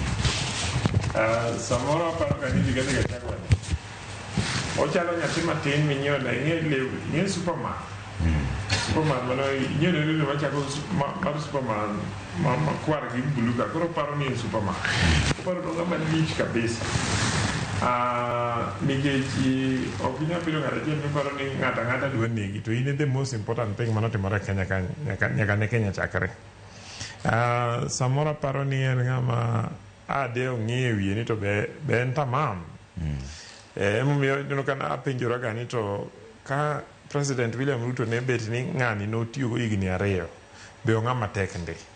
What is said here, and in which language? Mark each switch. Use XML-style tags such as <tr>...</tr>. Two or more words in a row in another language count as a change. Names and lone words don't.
<luo>samoro aparo ka ni Rigathi Gachagua ochalo nyathi matin minyiewo na ing'e Superman mano ing'e lewni machako mar Superman makwar gi bulu ka koro paro ni en Superman paro to ng'ama lich kabisa nikech ok inyal bedo ng'at achiel miparo ni ng'ata dwa negi to</luo> <en>in the most important thing</en> <luo>manotimore Kenya nyaka ne Kenya chakre samoro aparo ni en ng'ama ade ong'e wiye ni to be en tamam emomiyo ineno kana apenjora ga ni to ka President William Ruto ne bet ni ng'ani notiyogo higni 2 be ong'ama tek ndi</luo>